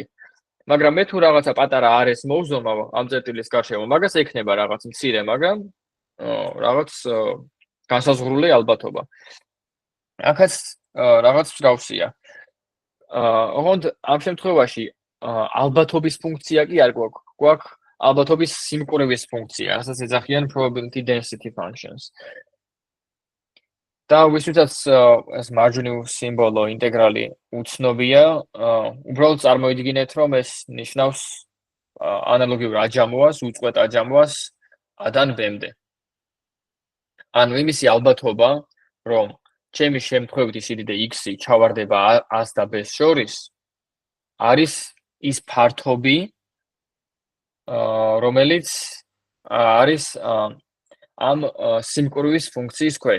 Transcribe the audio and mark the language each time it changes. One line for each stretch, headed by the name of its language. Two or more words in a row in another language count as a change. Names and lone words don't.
Georgian: მაგრამ მე თუ რაღაცა პატარა არეს მოვზომავ ამ წერტილის გარშემო, მაგას ექნება რაღაც მცირე, მაგრამ რაღაც განსაზღვრული ალბათობა. აქაც რაღაც მსგავსია. ოღონდ ამ შემთხვევაში ალბათობის ფუნქცია კი არ გვაქვს. გვაქვს ალბათობის სიმკვრივის ფუნქცია, რასაც ეძახიან
English: probability density functions.
Georgian: და ვისთვისაც ეს მარჯვნივ სიმბოლო ინტეგრალი უცნობია, უბრალოდ წარმოიდგინეთ, რომ ეს ნიშნავს ანალოგიურ აჯამოას, უწყვეტ აჯამოას a-დან b-მდე. ანუ იმისი ალბათობა, რომ ჩემი შემთხვევით სიდიდე x-ი ჩავარდება a-ს და b-ს შორის, არის ის ფართობი, რომელიც არის ამ სიმკვრივის ფუნქციის ქვეშ.